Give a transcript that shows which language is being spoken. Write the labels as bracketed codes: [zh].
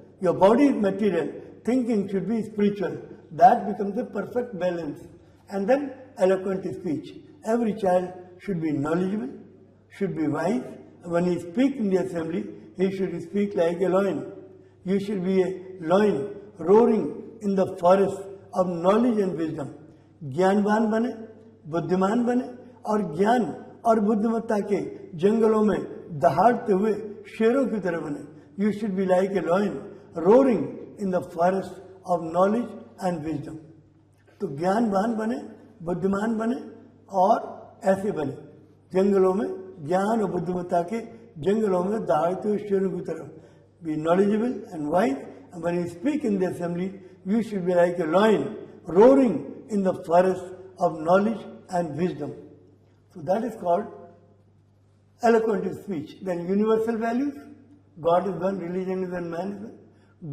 [en] Your body is material, thinking should be spiritual. That becomes a perfect balance. And then eloquent speech. Every child should be knowledgeable, should be wise. When he speaks in the assembly, he should speak like a lion. You should be a lion roaring in the forest of knowledge and wisdom. [hi] ज्ञानवान बने, बुद्धिमान बने और ज्ञान और बुद्धिमत्ता के जंगलों में दहाड़ते हुए शेरों की तरह बने. [en] You should be like a lion roaring in the forest of knowledge and wisdom. [hi] तो ज्ञानवान बने, बुद्धिमान बने और ऐसे बने जंगलों में ज्ञान और बुद्धिमत्ता के जंगलों में दहाड़ते हुए शेरों की तरह. [en] Be knowledgeable and wise, and when you speak in the assembly, you should be like a lion roaring in the forest of knowledge and wisdom. So that is called eloquent speech. Then universal values, God is one, religion is one, man is one.